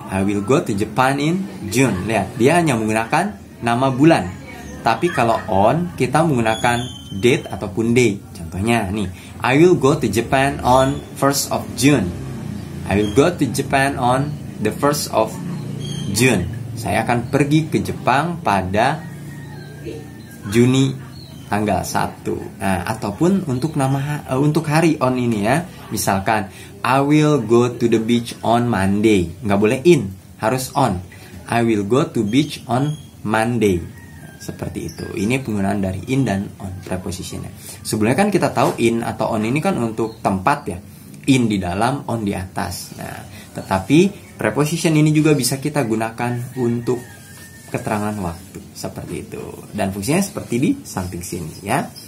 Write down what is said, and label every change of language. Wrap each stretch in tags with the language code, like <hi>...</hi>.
<en>I will go to Japan in June.</en> <id>Lihat, dia hanya menggunakan nama bulan. Tapi kalau on, kita menggunakan date ataupun day.</id> <en>Contohnya nih, I will go to Japan on 1st of June. I will go to Japan on the 1st of June.</en> <id>Saya akan pergi ke Jepang pada Juni tanggal 1. Nah, ataupun untuk untuk hari on ini ya.</id> <en>Misalkan I will go to the beach on Monday. Nggak boleh in, harus on. I will go to beach on Monday.</en> <id>Seperti itu. Ini penggunaan dari in dan on prepositionnya. Sebelumnya kan kita tahu in atau on ini kan untuk tempat ya. In di dalam, on di atas. Nah, tetapi preposition ini juga bisa kita gunakan untuk keterangan waktu. Seperti itu. Dan fungsinya seperti di samping sini ya.</id>